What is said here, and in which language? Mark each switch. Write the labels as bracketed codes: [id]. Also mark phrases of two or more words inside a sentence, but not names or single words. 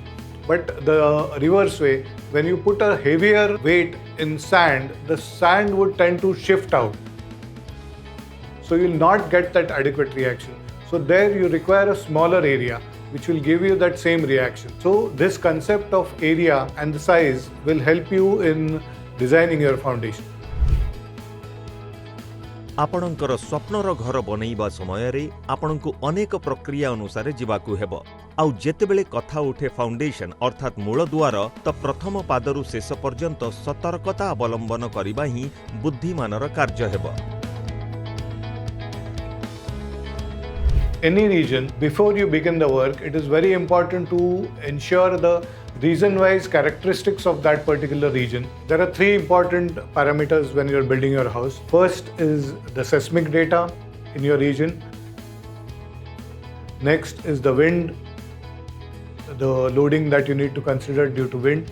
[en] But the reverse way, when you put a heavier weight in sand, the sand would tend to shift out. So you'll not get that adequate reaction. So there you require a smaller area, which will give you that same reaction. So this concept of area and the size will help you in designing your foundation. [or] ଆପଣଙ୍କର ସ୍ୱପ୍ନର ଘର ବନେଇବା ସମୟ ରେ ଆପଣଙ୍କୁ ଅନେକ ପ୍ରକ୍ରିୟା ଅନୁସାରେ ଯିବାକୁ ହେବ। ଆଉ ଯେତେବେଳେ କଥା ଉଠେ ଫାଉଣ୍ଡେସନ ଅର୍ଥାତ ମୂଳଦୁଆର, ତ ପ୍ରଥମ ପାଦରୁ ଶେଷ ପର୍ଯ୍ୟନ୍ତ ସତର୍କତା ଅବଲମ୍ବନ କରିବା ହିଁ ବୁଦ୍ଧିମାନର କାର୍ଯ୍ୟ ହେବ। [en] any region, before you begin the work, it is very important to ensure the region-wise characteristics of that particular region. There are three important parameters when you're building your house. First is the seismic data in your region. Next is the wind, the loading that you need to consider due to wind.